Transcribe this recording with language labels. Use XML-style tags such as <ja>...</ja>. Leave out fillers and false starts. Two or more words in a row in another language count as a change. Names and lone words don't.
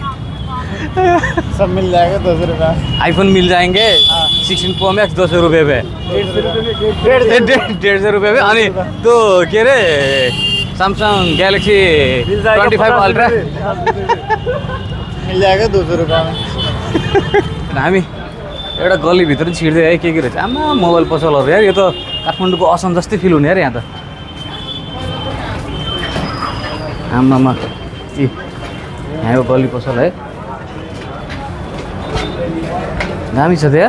<hi>सब मिल जाएगा 200 रुपये में। आईफोन मिल जाएंगे 16 प्रो मैक्स 200 रुपये में, 150 रुपये में। अनि तो के अरे सैमसंग गैलेक्सी 25 अल्ट्रा मिल जाएगा 200 रुपये में।</hi> <ne>हामी एउटा गल्लीभित्र छिर्दै है, के रहेछ आमा मोबाइल पसलहरू यार। यो त काठमाडौँको असम जस्तै फिल हुने यार यहाँ त। आमामा यहाँको गल्ली पसल है, दामी छ त यार।</ne>